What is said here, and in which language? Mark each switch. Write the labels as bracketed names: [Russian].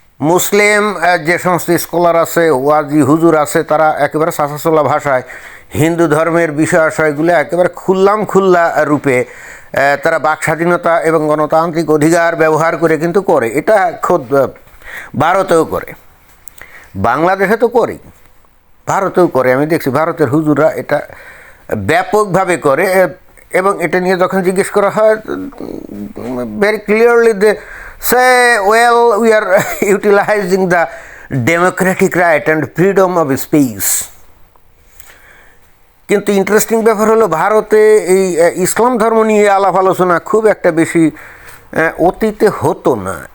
[Bangla] মুসলিম যে সমস্ত স্কলার আছে, ওয়াজি হুজুর আছে, তারা একেবারে সাসাসোলা ভাষায় হিন্দু ধর্মের বিষয়াশয়গুলো একেবারে খুল্লা রূপে তারা বাক স্বাধীনতা এবং গণতান্ত্রিক অধিকার ব্যবহার করে কিন্তু করে। এটা খোদ ভারতেও করে, বাংলাদেশে তো করেই, ভারতেও করে। আমি দেখছি ভারতের হুজুররা এটা ব্যাপকভাবে করে। এবং এটা নিয়ে যখন জিজ্ঞেস করা হয়, [English] Very clearly they say well we are utilizing the democratic right and freedom of speech. [Bangla] কিন্তু ইন্টারেস্টিং ব্যাপার হলো ভারতে এই ইসলাম ধর্ম নিয়ে আলাপ আলোচনা খুব একটা বেশি অতীতে হতো না।